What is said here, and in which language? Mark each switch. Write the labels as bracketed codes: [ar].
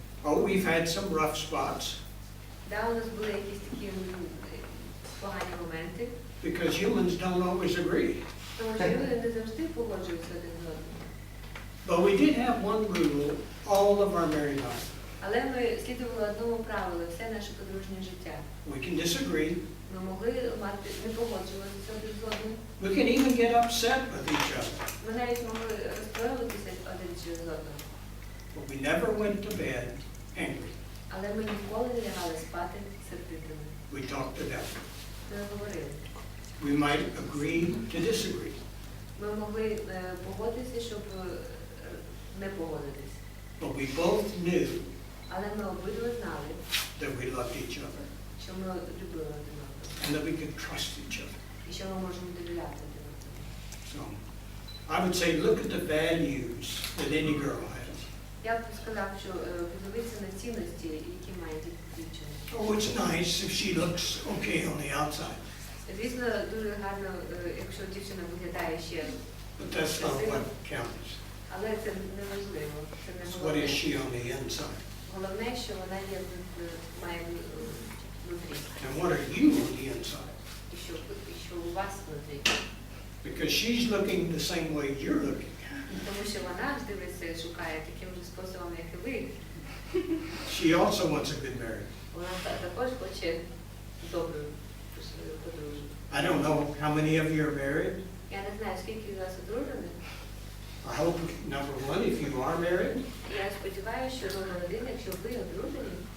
[en] And we've had some rough spots [uk] Да, у нас були якісь такі погані моменти. [en] because humans don't always agree. [uk] Тому що люди не завжди погоджуються один з одним. [en] But we did have one rule all of our married life. [uk] Але ми слідували одному правилу все наше подружнє життя. [en] We can disagree. [uk] Ми могли не погоджуватися один з одним. [en] We can even get upset with each other. [uk] Ми навіть могли розстроюватися один через одного. [en] But we never went to bed angry. [uk] Але ми ніколи не лягали спати сердитими. [en] We talked it out. [uk] Ми говорили. [en] We might agree to disagree. [uk] Ми могли погодитися, щоб не погодитись. [en] But we both knew [uk] Але ми обидва знали, [en] that we loved each other [uk] що ми любили один одного. [en] and that we could trust each other. [uk] І що ми можемо довіряти один одному. [en] So I would say look at the values that any girl has. [uk] Я б сказав, що подивитися на цінності, які має дівчина. [en] Oh, it's nice if she looks okay on the outside, [uk] Звісно, дуже гарно, якщо дівчина виглядає ще, [en] but that's not what counts. [uk] але це не важливо. Це не [en] It's what [uk] головне. [en] is she on the inside. [uk] Головне, що вона є має внутрі. [en] And what are you on the inside? [uk] І що у вас внутрі. [en] Because she's looking the same way you're looking. [uk] Тому що вона ж дивиться, шукає таким же способом, як і ви. [en] She also wants a good marriage. [uk] Вона також хоче добру подружжя. [en] I don't know how many of you are married. [uk] Я не знаю, скільки з вас одружених. [en] I hope, number one, if you are married, [uk] Я сподіваюся, що номер один, якщо ви одружені,